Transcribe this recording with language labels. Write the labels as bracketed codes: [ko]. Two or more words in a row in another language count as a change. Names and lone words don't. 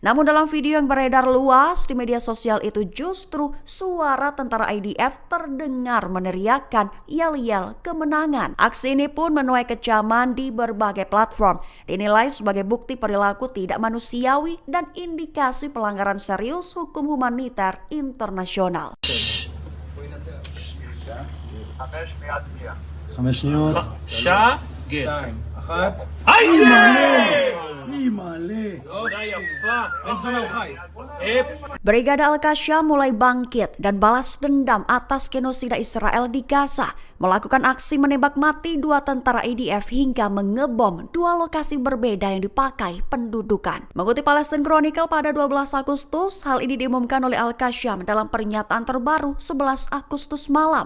[id] Namun dalam video yang beredar luas di media sosial itu justru suara tentara IDF terdengar meneriakkan yel-yel kemenangan. Aksi ini pun menuai kecaman di berbagai platform. Dinilai sebagai bukti perilaku tidak manusiawi dan indikasi pelanggaran serius hukum humaniter internasional. [he] 5 שניות. שתיים, אחת. אימא'לה. עבודה יפה. איזה הוא חי. [id] Brigada Al-Qassam mulai bangkit dan balas dendam atas genosida Israel di Gaza, melakukan aksi menembak mati 2 tentara IDF hingga mengebom 2 lokasi berbeda yang dipakai pendudukan. Mengutip Palestine Chronicle pada 12 Agustus, hal ini diumumkan oleh Al-Qassam dalam pernyataan terbaru 11 Agustus malam.